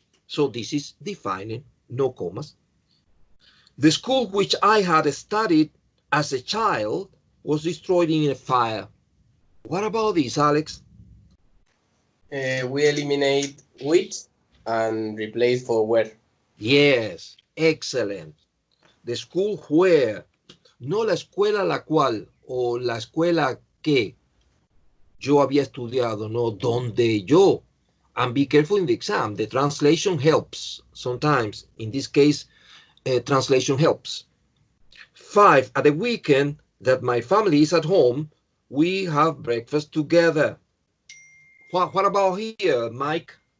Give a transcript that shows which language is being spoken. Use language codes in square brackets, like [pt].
[en] So this is defining, no commas. The school which I had studied as a child was destroyed in a fire. What about this, Alex? We eliminate which and replace for where. Yes, excellent. The school where, [es] no la escuela la cual o la escuela que yo había estudiado, no, donde yo. [en] And be careful in the exam. The translation helps sometimes. In this case, translation helps. 5, at the weekend that my family is at home, we have breakfast together. What about here, Mike?